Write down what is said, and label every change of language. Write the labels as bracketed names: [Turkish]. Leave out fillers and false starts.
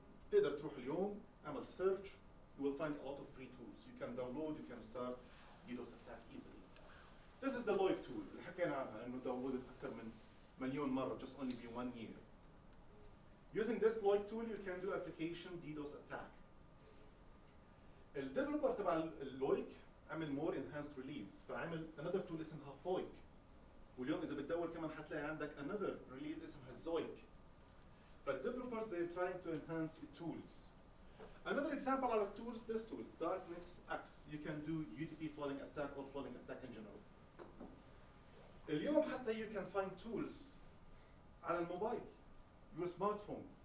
[Arabic] تقدر تروح اليوم اعمل [English] search, you will find a lot of free tools. You can download, you can start DDoS attack easily. This is the Loic tool [Arabic] اللي حكينا عنها انه [English] downloaded [Arabic] اكثر من مليون مرة [English] just only be 1 year. Using this Loic tool you can do application DDoS attack. [Arabic] الديفلوبر تبع اللويك عمل [English] more enhanced release [Arabic] فعمل [English] another tool [Arabic] اسمها هويك. واليوم إذا بتدور كمان حتلاقي عندك [English] another release [Arabic] اسمها زويك. [English] But developers they're trying to enhance the tools. Another example of tools, this tool, Darkness X. You can do UDP flooding attack or flooding attack in general. [Arabic] اليوم حتى [English] you can find tools [Arabic] على الموبايل [English] your smartphone.